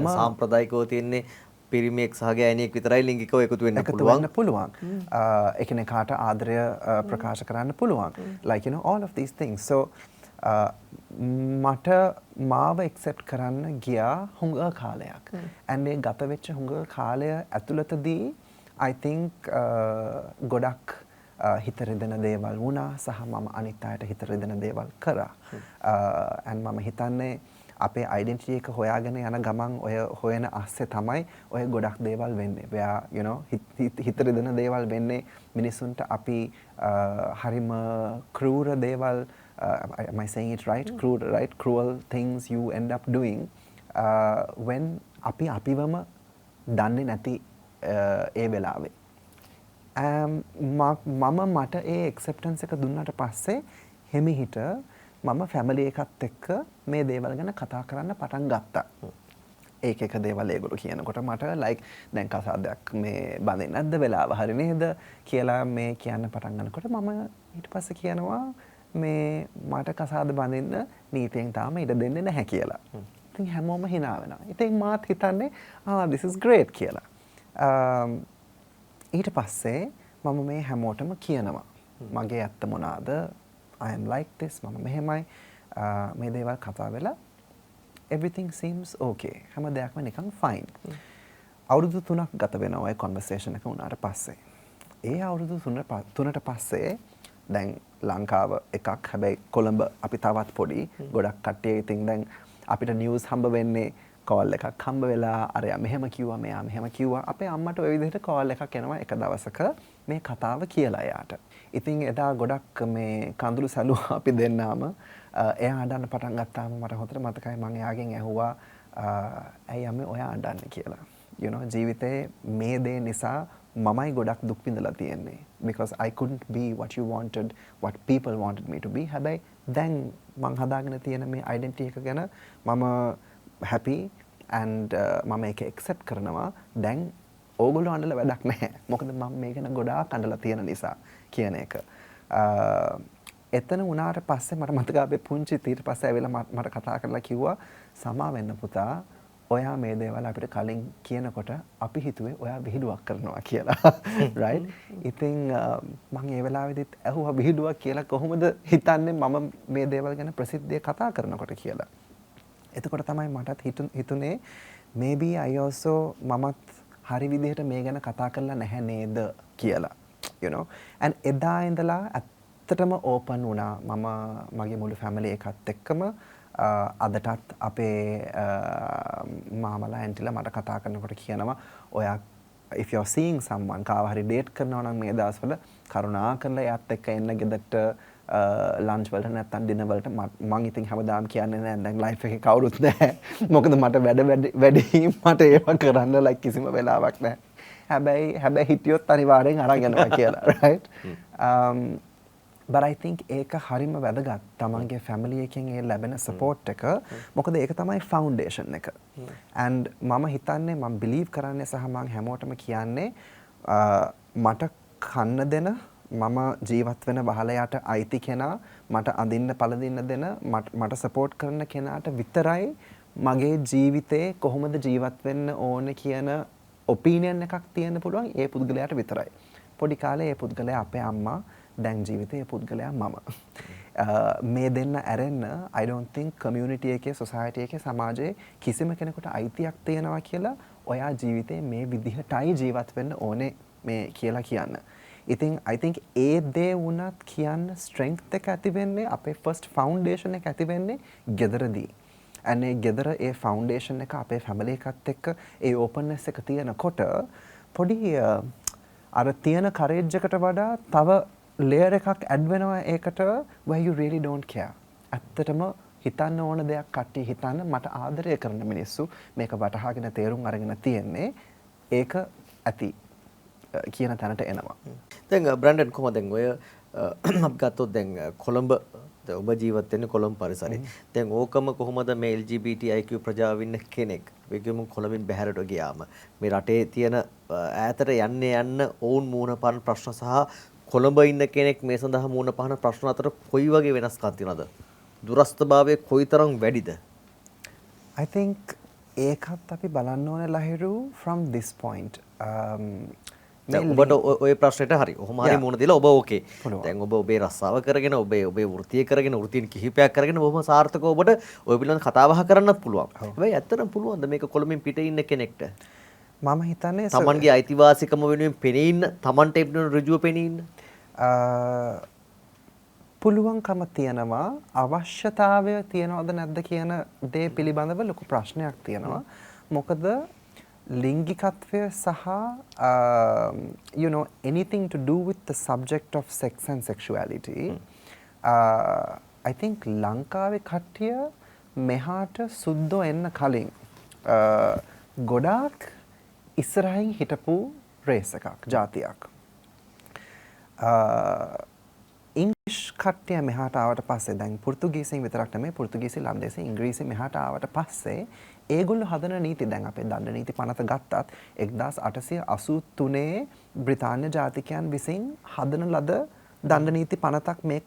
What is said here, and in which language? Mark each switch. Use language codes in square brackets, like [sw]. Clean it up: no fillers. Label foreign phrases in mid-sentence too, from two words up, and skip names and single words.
[si] සාම්ප්‍රදායිකව තියන්නේ පිරිමියෙක් සහ ගෑණියෙක් විතරයි ලිංගිකව එකතු වෙන්න පුළුවන්. එකිනෙකාට ආදරය ප්‍රකාශ කරන්න පුළුවන්. [en] Like you know all of these things. [si] So මට මාව එක්සෙප්ට් කරන්න ගියා හුඟ කාලයක්. and ඒ ගත වෙච්ච හුඟ කාලය ඇතුළතදී [en] I think [si] ගොඩක් හිත රිදෙන දේවල් වුණා සහ මම අනිත් අයට හිත රිදෙන දේවල් කරා. and මම හිතන්නේ අපේ ඩෙන්ටිටි එක හොයාගෙන යන ගමන් ඔය හොයන අස්සේ තමයි ඔය ගොඩක් දේවල් වෙන්නේ. [en] where you know [si] හිත රිදෙන දේවල් වෙන්නේ මිනිසුන්ට අපි හරිම ක්‍රූර දේවල් [en] am I saying it right? Cruel things you end up doing when [si] අපි අපිවම දන්නේ නැති ඒ වෙලාවේ. මම මට ඒ acceptance එක දුන්නාට පස්සේ හිමිහිට මම ෆැමිලි එකත් එක්ක මේ දේවල් ගැන කතා කරන්න පටන් ගත්තා. ඒක එක දේවල් ඒගොල්ලෝ කියනකොට මට like දැන් කසාදයක් මේ බඳින්න නැද්ද වෙලාව හරි නේද කියලා මේ කියන්න පටන් ගන්නකොට මම ඊට පස්සේ කියනවා මේ මට කසාද බඳින්න නීතියෙන් තාම ඉඩ දෙන්නේ නැහැ කියලා. ඉතින් හැමෝම hina වෙනවා. ඉතින් මාත් හිතන්නේ [en] this is great [si] කියලා. ඊට පස්සේ මම මේ හැමෝටම කියනවා මගේ ඇත්ත මොනවාද? [en] I am like this [si] මම මෙහෙමයි මේ දේවල් කතා වෙලා [en] everything seems okay. [si] හැම දෙයක්ම නිකන් fine. අවුරුදු 3ක් ගත වෙනවා ඔය conversation එක වුණාට පස්සේ. ඒ අවුරුදු 3ට පස්සේ දැන් ලංකාව එකක් හැබැයි කොළඹ අපි තවත් පොඩි ගොඩක් කට්ටිය ඉතින් දැන් අපිට නිවුස් හම්බ වෙන්නේ කෝල් එකක් හම්බ වෙලා අරයා මෙහෙම කිව්වා මෙයා මෙහෙම කිව්වා අපේ අම්මට ওই විදිහට කෝල් එකක් එනවා එක දවසක මේ කතාව කියලා එයාට. ඉතින් එදා ගොඩක් මේ කඳුළු සැලුවා අපි දෙන්නාම එයා අඬන්න පටන් ගත්තාම මට හොඳට මතකයි මම එයාගෙන් ඇහුවා ඇයි අම්මේ ඔයා අඬන්නේ කියලා. [en] you know [si] ජීවිතේ මේ දේ නිසා මමයි ගොඩක් දුක් විඳලා තියෙන්නේ [en] because I couldn't be what you wanted what people wanted me to be. [si] හැබැයි දැන් මං හදාගෙන තියෙන මේ identity එක ගැන මම [en] happy and [si] මම ඒක accept කරනවා. දැන් ඕගොල්ලෝ අඬලා වැඩක් නැහැ. මොකද මම මේක ගැන ගොඩාක් අඬලා තියෙන නිසා කියන එක. එතන උනාට පස්සේ මට මතකයි අපේ පුංචි ඊට පස්සේ ඇවිල්ලා මට කතා කරලා කිව්වා සමා වෙන්න පුතා ඔයා මේ දේවල් අපිට කලින් කියනකොට අපි හිතුවේ ඔයා විහිළුවක් කරනවා කියලා. right? ඉතින් මම ඒ වෙලාවෙදිත් ඇහුවා විහිළුවක් කියලා කොහොමද හිතන්නේ මම මේ දේවල් ගැන ප්‍රසිද්ධිය කතා කරනකොට කියලා. එතකොට තමයි මටත් හිතුනේ [en] maybe I also [si] මමත් හරි විදිහට මේ ගැන කතා කරලා නැහැ නේද කියලා. [en] you know and [si] එදා ඉඳලා ඇත්තටම ඕපන් වුණා මම මගේ මුළු ෆැමිලි එකත් එක්කම අදටත් අපේ මාමලා ඇන්ටිලා මට කතා කරනකොට කියනවා ඔයා [en] if you're seeing someone [si] කාව හරි ඩේට් කරනවා නම් මේ දවස්වල කරුණා කරලා එයාත් එක්ක එන්න ගෙදරට ලන්ච් වලට නැත්නම් ඩිනර් වලට මම ඉතින් හැමදාම කියන්නේ නැහැ දැන් ලයිෆ් එකේ කවුරුත් නැහැ මොකද මට වැඩි මට ඒව කරන්න like කිසිම වෙලාවක් නැහැ හැබැයි හිටියොත් අනිවාර්යෙන් අරන් යනවා කියලා right [en] but I think [si] ඒක හරිම වැදගත් තමන්ගේ ෆැමිලි එකෙන් ඒ ලැබෙන support එක මොකද ඒක තමයි foundation එක and මම හිතන්නේ මම believe කරන්නේ සහ මම හැමෝටම කියන්නේ මට කන්න දෙන මම ජීවත් වෙන වහලයට අයිති කෙනා මට අඳින්න පළඳින්න දෙන මට support කරන කෙනාට විතරයි මගේ ජීවිතේ කොහොමද ජීවත් වෙන්න ඕනේ කියන opinion එකක් තියෙන්න පුළුවන් ඒ පුද්ගලයාට විතරයි පොඩි කාලේ ඒ පුද්ගලයා අපේ අම්මා දැන් ජීවිතේ පුද්ගලයා මම මේ දෙන්න ඇරෙන්න [en] I don't think community [si] එකේ society එකේ සමාජයේ කිසිම කෙනෙකුට අයිතියක් තියෙනවා කියලා ඔයා ජීවිතේ මේ විදිහටයි ජීවත් වෙන්න ඕනේ මේ කියලා කියන්න. ඉතින් [en] I think [si] ඒ දේ වුණත් කියන්න strength එක ඇති වෙන්නේ අපේ [en] first foundation [si] එක ඇති වෙන්නේ ගෙදරදී. and ඒ ගෙදර ඒ foundation එක අපේ family එකත් එක්ක ඒ openness එක තියෙනකොට පොඩි අර තියෙන courage එකට වඩා තව layer එකක් add වෙනවා ඒකට [en] where you really don't care. [si] ඇත්තටම හිතන්න ඕන දෙයක් කට්ටිය හිතන්න මට ආදරය කරන මිනිස්සු මේක වටහාගෙන තේරුම් අරගෙන තියෙන්නේ ඒක ඇති කියන තැනට එනවා. දැන් බ්‍රැන්ඩන් කොහොමද දැන් ඔය අපි ගත්තොත් දැන් කොළඹ ඔබ ජීවත් වෙන්නේ කොළඹ පරිසරේ. දැන් ඕකම කොහොමද මේ LGBTIQ ප්‍රජාව ඉන්න කෙනෙක් වෙගම කොළඹින් බැහැරට ගියාම මේ රටේ තියෙන ඈතට යන්න ඕන් මූණ පාන ප්‍රශ්න සහ කොළඹ ඉන්න කෙනෙක් මේ සඳහා මූණ පාන ප්‍රශ්න අතර කොයි වගේ වෙනස්කම් තියෙනවද? දුරස්ථභාවය කොයිතරම් වැඩිද? [en] I think [si] ඒකත් අපි බලන්න ඕනේ ලහිරු [en] from this point. [si] ඔබට ඔය ප්‍රශ්නෙට හරි. ඔහොම හරි මුණ දීලා ඔබ ඕකේ. පුළුවන්. දැන් ඔබ ඔබේ රස්සාව කරගෙන ඔබේ වෘත්තිය කරගෙන වෘත්තීන් කිහිපයක් කරගෙන බොහොම සාර්ථකව ඔබට ඔය පිළිබඳව කතා බහ කරන්නත් පුළුවන්. හැබැයි ඇත්තටම පුළුවන්ද මේක කොළඹින් පිටේ ඉන්න කෙනෙක්ට? මම හිතන්නේ තමන්ගේ අයිතිවාසිකම වෙනුවෙන් පෙනී ඉන්න, තමන්ට එපිට ඍජුව පෙනී ඉන්න. පුළුවන්කම තියෙනවා, අවශ්‍යතාවය තියනවද නැද්ද කියන දේ පිළිබඳව ලොකු ප්‍රශ්නයක් තියෙනවා. මොකද ලිංගිකත්වය සහ [en] you know anything to do with the subject of sex and sexuality I think [si] ලංකාවේ කට්ටිය මෙහාට සුද්දෝ එන්න කලින් ගොඩාක් ඉස්සරහින් හිටපු රේස් එකක්, ජාතියක්. ඉංග්‍රීසි කට්ටිය මෙහාට ආවට පස්සේ දැන් පෘතුගීසියෙන් විතරක් නෙමෙයි, පෘතුගීසි, ලන්දේසි, ඉංග්‍රීසි මෙහාට ආවට පස්සේ ඒගොල්ලෝ හදන නීති, දැන් අපේ දණ්ඩ නීති පනත ගත්තත් 1883 බ්‍රිතාන්‍ය ජාතිකයන් විසින් හදන ලද දණ්ඩ නීති පනතක් මේක.